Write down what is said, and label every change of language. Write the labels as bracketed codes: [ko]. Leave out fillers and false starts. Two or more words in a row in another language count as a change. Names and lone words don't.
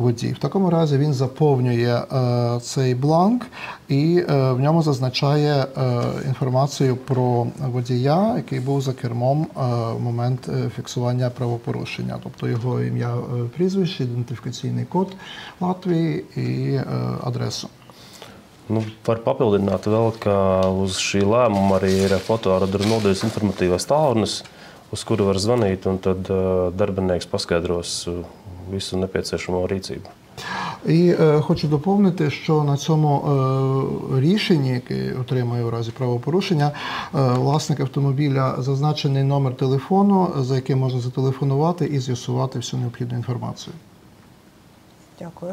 [uk] В такому разі він заповнює цей бланк і в ньому зазначає інформацію про водія, який був за кермом в момент фіксування правопорушення, тобто його ім'я, прізвище, ідентифікаційний код Латвії і адресу. [lv] Nu, var papildināt vēl, ka uz šī lēmuma arī ir fotoradara nodaļas informatīvais tālrunis, uz kuru var zvanīt, un tad darbinieks paskaidros visu nepieciešamo rīcību. [uk] І хочу доповнити, що на цьому рішенні, яке отримує в разі правопорушення, власник автомобіля зазначений номер телефону, за яким можна зателефонувати і з'ясувати всю необхідну інформацію. Дякую.